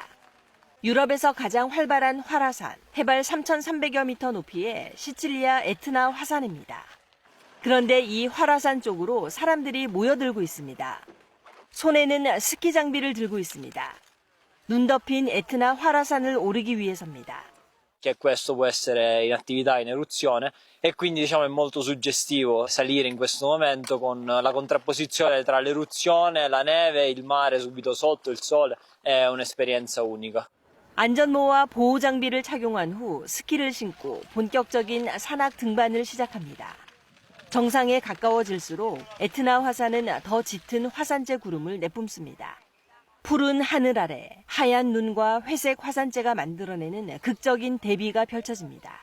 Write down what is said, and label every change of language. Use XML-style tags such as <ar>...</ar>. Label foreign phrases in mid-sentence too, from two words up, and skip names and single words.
<ko>유럽에서 가장 활발한 활화산, 해발 3,300여 미터 높이의 시칠리아 에트나 화산입니다. 그런데 이 활화산 쪽으로 사람들이 모여들고 있습니다. 손에는 스키 장비를 들고 있습니다. 눈 덮인 에트나 활화산을 오르기 위해서입니다.</ko> <it>Che questo può essere in attività in eruzione e quindi diciamo è molto suggestivo salire in questo momento con la contrapposizione tra l'eruzione, la neve, il mare subito sotto, il sole, è un'esperienza unica.</it> <ko>안전모와 보호 장비를 착용한 후 스키를 신고 본격적인 산악 등반을 시작합니다. 정상에 가까워질수록 에트나 화산은 더 짙은 화산재 구름을 내뿜습니다. 푸른 하늘 아래 하얀 눈과 회색 화산재가 만들어내는 극적인 대비가 펼쳐집니다.</ko>